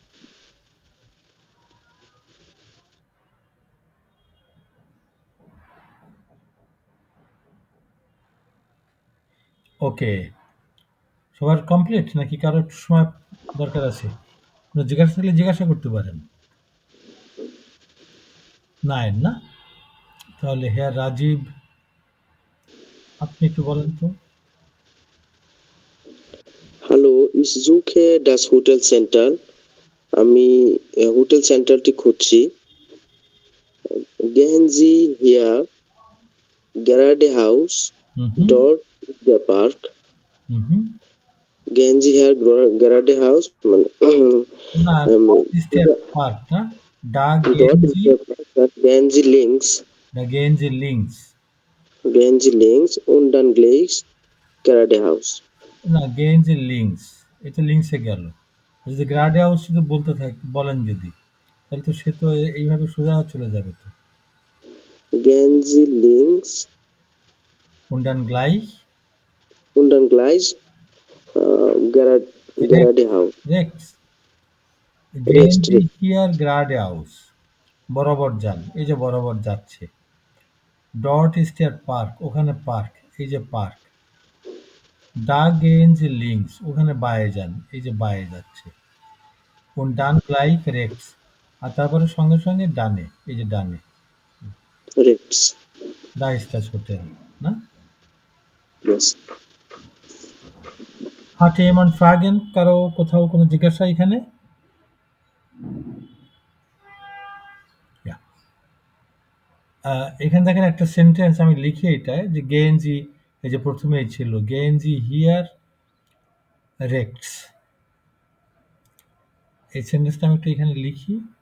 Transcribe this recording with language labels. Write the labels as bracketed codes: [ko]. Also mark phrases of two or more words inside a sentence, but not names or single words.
[bn] ওকে, সবার কমপ্লিট নাকি কারো একটু সময় দরকার আছে? কোনো জিজ্ঞাসা থাকলে জিজ্ঞাসা করতে পারেন। নাইন না? তাহলে হ্যাঁ রাজীব, আপনি একটু বলেন তো। [de] Hallo, ich suche das Hotelcenter. [bn] আমি হোটেল সেন্টারটি খুঁজছি। [de] Gehen Sie hier geradeaus, dort ist der Park. Gehen Sie hier geradeaus, [bn] না, [de] ist der Park, না? Da dort gehen ist Sie, der Park, dann gehen Sie links. da gehen Sie links. Gehen Sie links und dann gleich geradeaus. না, gehen Sie links. [bn] এটা লিঙ্কসে গেল। যদি geradeaus শুধু বলেন যদি, তাহলে তো সে তো এইভাবে সোজা চলে যাবে তো। [de] Gehen Sie links Und dann gleich und dann gleich geradeaus. rechts. Gehen Sie hier geradeaus. [bn] বরাবর যান। এই যে বরাবর যাচ্ছে। [de] Dort ist der Park. [bn] ওখানে পার্ক। এই যে পার্ক। [de] Da gehen Sie links. [bn] ওখানে বাঁয়ে যান। এই যে বাঁয়ে যাচ্ছে। [de] Und dann gleich rechts. [bn] আর তারপরে সঙ্গে সঙ্গে ডানে। এই যে ডানে। [de] Rechts. Da ist das Hotel. না? [en] Yes. [de] Hat jemand Fragen? [bn] কারো কোথাও কোনো জিজ্ঞাসা এখানে? এখানে দেখেন একটা সেন্টেন্স আমি লিখি এটা যে গেঞ্জি, এই যে প্রথমেই ছিল [de] gehen Sie hier rechts, [bn] এই সেন্টেন্সটা আমি একটু এখানে লিখি।